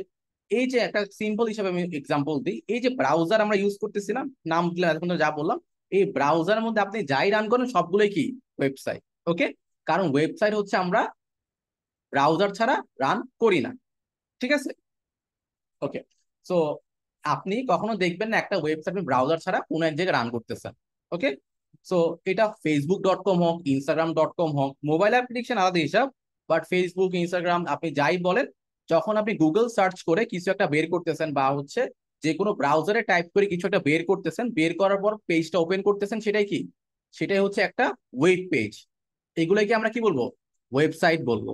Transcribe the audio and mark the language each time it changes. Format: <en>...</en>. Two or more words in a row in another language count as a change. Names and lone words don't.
<bn>এই যে একটা সিম্পল হিসাবে আমি এক্সাম্পল দিই, এই যে ব্রাউজার আমরা ইউজ করতেছিলাম, নাম দিলাম এখন যা বললাম, এই ব্রাউজারের মধ্যে আপনি যাই রান করেন সবগুলোই কি ওয়েবসাইট। ওকে, কারণ ওয়েবসাইট হচ্ছে আমরা ব্রাউজার ছাড়া রান করি না। ঠিক আছে?</bn> <en>okay, so</en> <bn>আপনি কখনো দেখবেন না একটা ওয়েবসাইট ব্রাউজার ছাড়া কোনো এক জায়গায় রান করতেছেন।</bn> <en>okay, so</en> <bn>এটা facebook.com হোক, instagram.com হোক,</bn> <en>mobile application</en> <bn>আলাদা হিসাব, বাট ফেসবুক, ইনস্টাগ্রাম আপনি যাই বলেন, যখন আপনি গুগল সার্চ করে কিছু একটা বের করতেছেন বা হচ্ছে যে কোনো ব্রাউজারে টাইপ করে কিছু একটা বের করতেছেন, বের করার পর পেজটা ওপেন করতেছেন, সেটাই কি, সেটাই হচ্ছে একটা</bn> <en>web page.</en> <bn>এগুলোকে আমরা কি বলবো, ওয়েবসাইট বলবো।</bn>